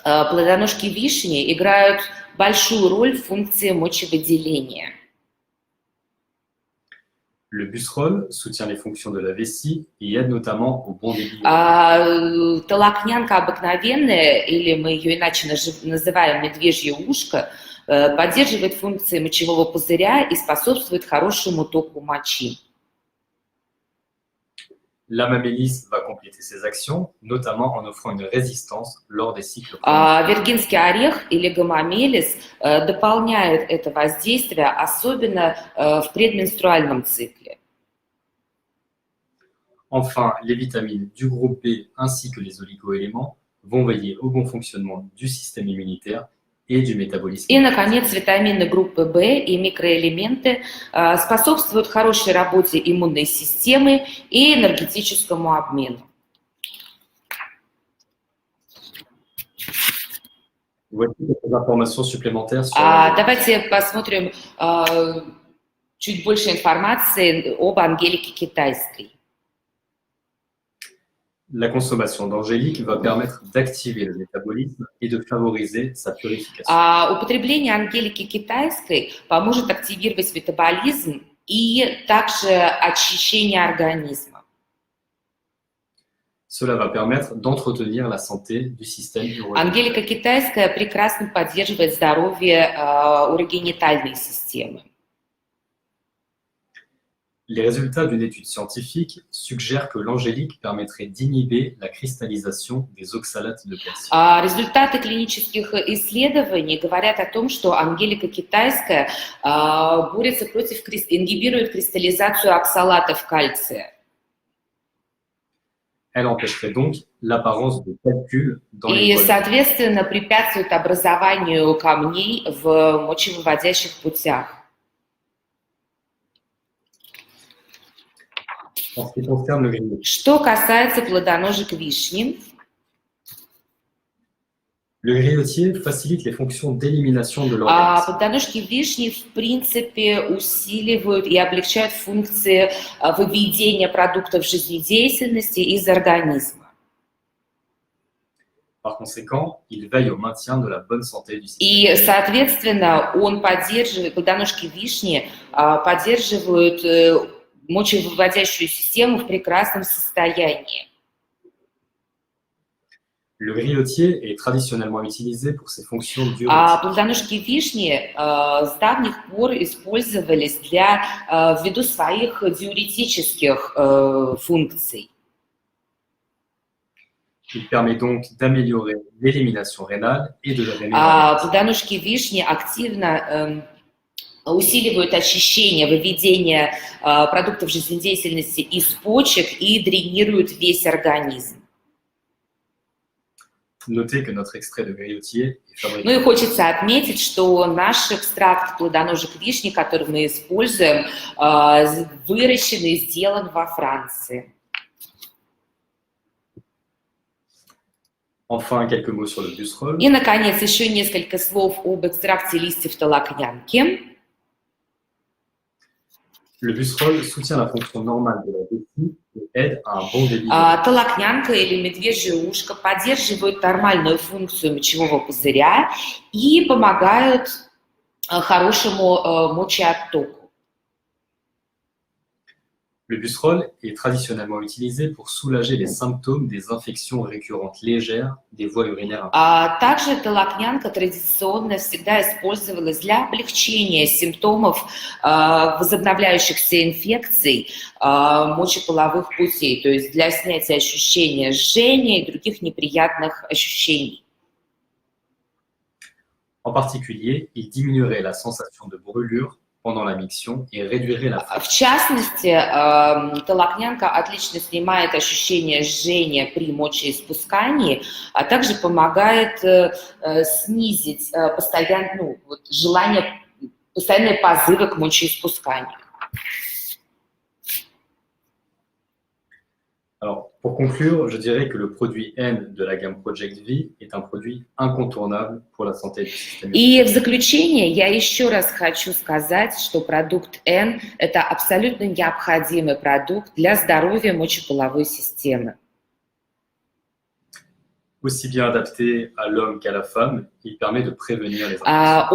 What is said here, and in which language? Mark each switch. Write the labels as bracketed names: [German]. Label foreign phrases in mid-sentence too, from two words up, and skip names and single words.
[Russian] Плодоножки вишни играют большую роль в функции мочевыделения. [French] Le busserol soutient les fonctions de la vessie et aide notamment au bon débit. [Russian] Толокнянка обыкновенная, или мы ее иначе называем медвежье ушко, поддерживает функции мочевого пузыря и способствует хорошему току мочи. [French] L'amamélis va compléter ces actions, notamment en offrant une résistance lors des cycles. [Russian] Виргинский орех или гомомелис дополняют это воздействие, особенно в предменструальном цикле. [French] Enfin, les vitamines du groupe B ainsi que les oligoéléments vont veiller au bon fonctionnement du système immunitaire et du métabolisme. [Russian] И, наконец, витамины группы В и микроэлементы способствуют хорошей работе иммунной системы и энергетическому обмену. [French] Voici quelques informations supplémentaires sur [Russian] Давайте посмотрим чуть больше информации об ангелике китайской. [French] La consommation d'angélique va permettre d'activer le métabolisme et de favoriser sa purification. [Russian] Употребление ангелики китайской поможет активировать метаболизм и также очищение организма. [French] Cela va permettre d'entretenir la santé du système urogénital. [Russian] Ангелика китайская прекрасно поддерживает здоровье урогенитальной системы. [French] Les résultats d'une étude scientifique suggèrent que l'angélique permettrait d'inhiber la cristallisation des oxalates de calcium. [Russian] Результаты клинических исследований говорят о том, что ангелика китайская борется против, ингибирует кристаллизацию оксалатов кальция. [French] Elle empêcherait donc l'apparence de calculs dans [Russian] И, [French] les voies. [Russian] соответственно, препятствует образованию камней в мочевыводящих путях. [French] En ce qui concerne le grillot, [Russian] Что касается плодоножек вишни, [French] le griotier facilite les fonctions d'élimination de l'organisme. [Russian] плодоножки вишни, в принципе, усиливают и облегчают функции выведения продуктов жизнедеятельности из организма. [French] Par conséquent, il veille au maintien de la bonne santé du système. [Russian] И, соответственно, он поддерживает, плодоножки вишни поддерживают мочевыводящую систему в прекрасном состоянии. [French] Le griotier est traditionnellement utilisé pour ses fonctions diurétiques. [Russian] Плодоножки вишни с давних пор использовались ввиду своих диуретических функций. [French] Il permet donc d'améliorer l'élimination rénale et de drainer l'organisme. [Russian] Плодоножки вишни активно усиливают очищение, выведение продуктов жизнедеятельности из почек и дренируют весь организм. [French] Notez que notre extrait de griotier est fabriqué. [Russian] Ну и хочется отметить, что наш экстракт плодоножек вишни, который мы используем, выращен и сделан во Франции. [French] Enfin, quelques mots sur le busserolь. [Russian] И, наконец, еще несколько слов об экстракте листьев толокнянки. [French] Le busserolь soutient la fonction normale de la vessie et aide à un bon débit. [Russian] Толокнянка или медвежье ушко поддерживают нормальную функцию мочевого пузыря и помогают хорошему мочеоттоку. [French] Le busserolь est traditionnellement utilisé pour soulager les symptômes des infections récurrentes légères des voies urinaires. [Russian] Также толокнянка традиционно всегда использовалась для облегчения симптомов возобновляющихся инфекций мочеполовых путей, то есть для снятия ощущения жжения и других неприятных ощущений. [French] En particulier, il diminuerait la sensation de brûlure pendant la miction et réduirait la [Russian] В частности, толокнянка отлично снимает ощущение жжения при мочеиспускании, а также помогает снизить постоянные позывы к мочеиспусканию. [French] Alors, pour conclure, je dirais que le produit N de la gamme Project V est un produit incontournable pour la santé du système [Russian] И [French] immunitaire. [Russian] в заключение я еще раз хочу сказать, что продукт N – это абсолютно необходимый продукт для здоровья мочеполовой системы. [French] Aussi bien adapté à l'homme qu'à la femme, il permet de prévenir les infections.